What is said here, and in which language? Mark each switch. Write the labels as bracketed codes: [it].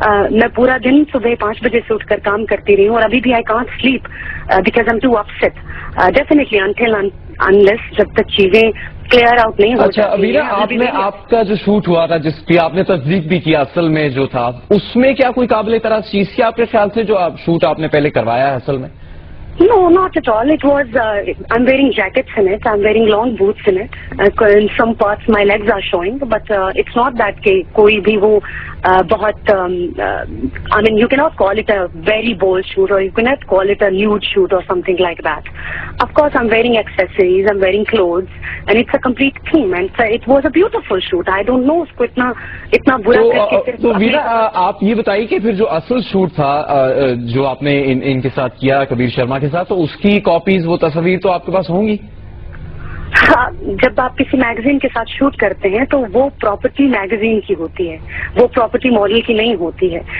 [ur] میں پورا دن صبح 5 بجے سے اٹھ کر کام کرتی رہی ہوں اور ابھی بھی [en] I can't sleep because I am too upset. [ur] Definitely until unless جب تک چیزیں کلیئر آؤٹ نہیں ہو. اچھا ویرا، آپ کا جو شوٹ ہوا تھا جس کی آپ نے تصدیق بھی کیا اصل میں جو تھا، اس میں کیا کوئی قابل اعتراض چیز تھی آپ کے خیال سے جو شوٹ آپ نے پہلے کروایا ہے اصل میں؟ [en] No, not at all. It was, I'm wearing jackets in it, I'm wearing long boots in it. In some parts my legs are showing, but it's not that [ur] کہ کوئی بھی وہ بہت [en] I mean you cannot call it a very bold shoot or you cannot call it a nude shoot or something like that. Of course I'm wearing accessories, I'm wearing clothes and it's a complete theme and it was a beautiful shoot. I don't know [ur] اس کو اتنا برا کر کے. تو vera آپ یہ بتائیے کہ پھر جو اصل شوٹ تھا جو آپ نے ان کے ساتھ کیا کبیر شرما کے ساتھ، تو اس کی کاپیز وہ تصاویر تو آپ کے پاس ہوں گی؟ جب آپ کسی میگزین کے ساتھ شوٹ کرتے ہیں تو وہ پراپرٹی میگزین کی ہوتی ہے، وہ پراپرٹی ماڈل کی نہیں ہوتی ہے.